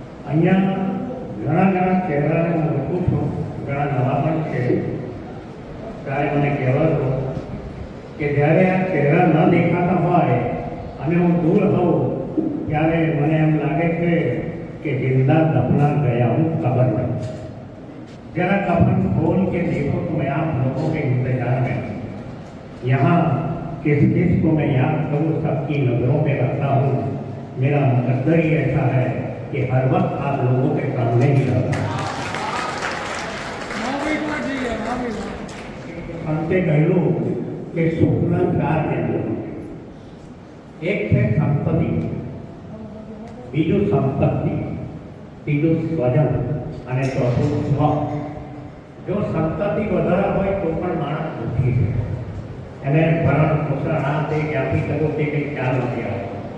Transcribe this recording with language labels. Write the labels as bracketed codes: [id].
[gu] અહીંયા ઘણા ચહેરાને હું ઓળખું છું, ઘણા નવા પણ છે. ત્યારે મને કહેવાતો કે જ્યારે આ ચહેરા ન દેખાતા હોય અને હું દૂર હોઉં ત્યારે મને એમ લાગે છે [hi] कि जिंदा दफना गया हूँ कब्र में. जरा कफन खोल के देखो तो मैं आप लोगों के इंतजार में. यहाँ किस किस को मैं याद करूँ, सबकी नजरों पे रखता हूँ. मेरा मुकद्दर ही ऐसा है कि हर वक्त आप लोगों के सामने ही रहता हूँ. [gu] અંતે કહ્યું કે સુખના 4 કેન્દ્રો, એક છે સંપત્તિ, બીજું સંપત્તિ, ત્રીજું સ્વજન અને ચોથું સ્વ. જો સંપત્તિ વધારે હોય તો પણ માણસ દુઃખી છે. એને ભરણ પોષણ આ તે ક્યાંથી કરવું તે કંઈ ખ્યાલ નથી આવતો.